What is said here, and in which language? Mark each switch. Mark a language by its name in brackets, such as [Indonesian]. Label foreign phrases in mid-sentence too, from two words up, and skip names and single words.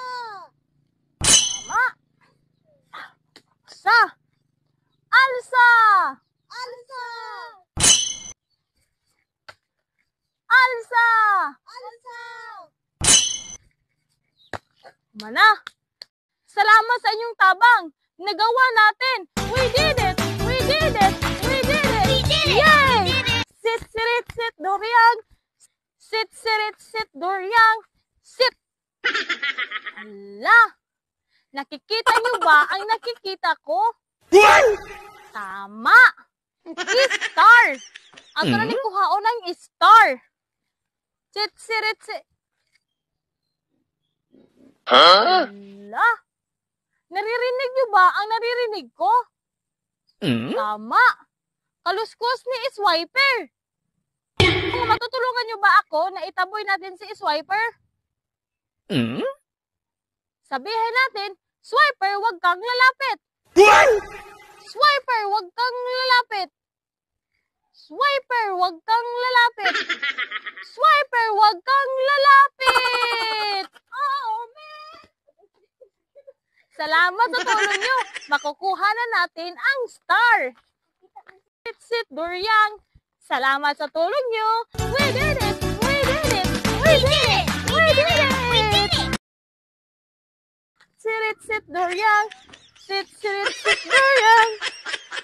[Filipino] Tama. Alsa! Alsa! Alsa! Alsa! Alsa! Mana? [Cebuano] Salamat sa inyong tabang. [Filipino] Nagawa natin. [English] We did it! We did it! We did it! We did it! Yay! Sit, sirit, sit, Doryang. Sit, sirit, sit, Doryang. Sit! [Filipino] Hala! Nakikita niyo ba ang nakikita ko? Tama! Star! [Cebuano] Ang kanang kuhaon ng star. Sit, sirit, sit. [Filipino] Hala! Naririnig niyo ba ang naririnig ko? Tama! Kaluskos ni Swiper. Kung matutulungan niyo ba ako na itaboy natin si Swiper? Sabihin natin, Swiper, wag kang lalapit. Swiper, wag kang lalapit. Swiper, wag kang lalapit. Swiper, wag kang lalapit. [English] Oh, man. [Filipino] Salamat sa tulong niyo. Makukuha na natin ang star. Sit, sit, Doryang. Salamat sa tulong niyo. [English] We did it! We did it! We did it! We did it! Sirit, sit, Doryang. Sit, sirit, sit, Doryang.